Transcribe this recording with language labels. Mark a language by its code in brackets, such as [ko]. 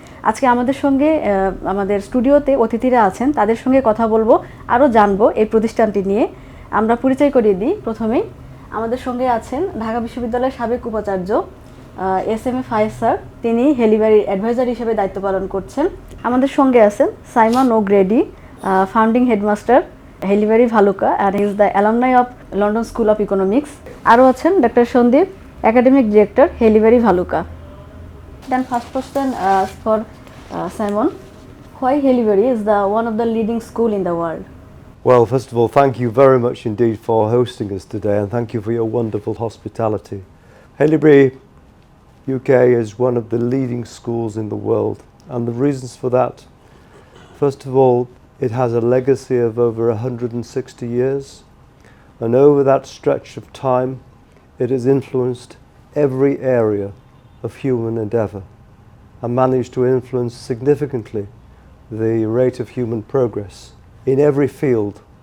[bn] আজকে আমাদের সঙ্গে আমাদের স্টুডিওতে অতিথিরা আছেন, তাদের সঙ্গে কথা বলবো, আরও জানবো এই প্রতিষ্ঠানটি নিয়ে। আমরা পরিচয় করিয়ে দিই। প্রথমেই আমাদের সঙ্গে আছেন ঢাকা বিশ্ববিদ্যালয়ের সাবেক উপাচার্য SM ফায়েজ স্যার, তিনি হেইলিবারির অ্যাডভাইজার হিসেবে দায়িত্ব পালন করছেন। আমাদের সঙ্গে আছেন Simon O greedy, founding headmaster Haileybury Bhaluka, [en] and he is the alumni of London School of Economics. [bn] আরও আছেন doctor Sandeep, academic director Haileybury Bhaluka. [en] Then first question for Simon, why Haileybury is one of the leading school in the world? Well, first of all, thank you very much indeed for hosting us today, and thank you for your wonderful hospitality. Haileybury UK is one of the leading schools in the world, and the reasons for that, first of all, it has a legacy of over 160 years, and over that stretch of time it has influenced every area of human endeavour and managed to influence significantly the rate of human progress in every field.